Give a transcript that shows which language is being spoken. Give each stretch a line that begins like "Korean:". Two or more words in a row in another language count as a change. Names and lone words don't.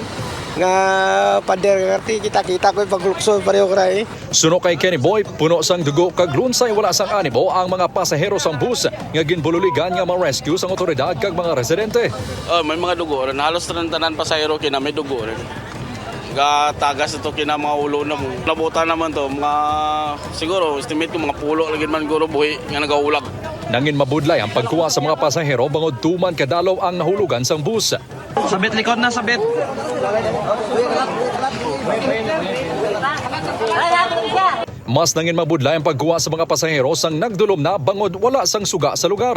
Hiligaynon: Nga pader kita-kita ko paglukso pareho kray. Suno kay Kenny Boy, puno sang dugo kag lunsay wala sang animo ang mga pasahero sang bus nga ginbululigan nga ma-rescue sang otoridad kag mga residente. May mga dugo rin. Halos tanan pasahero kina may dugo rin. Tagas ito kina mga ulo na mo. Nabutan naman to, mga siguro estimate ko mga pulo lagi man guro buhi nga nagaulag. Nangin mabudlay ang pagkuha sa mga pasahero bangod tuman kadalaw ang nahulugan sang bus. Sabit likod na, sabit. Mas nangin mabudlay ang pagkuha sa mga pasahero sang nagdulom na bangod wala sang suga sa lugar.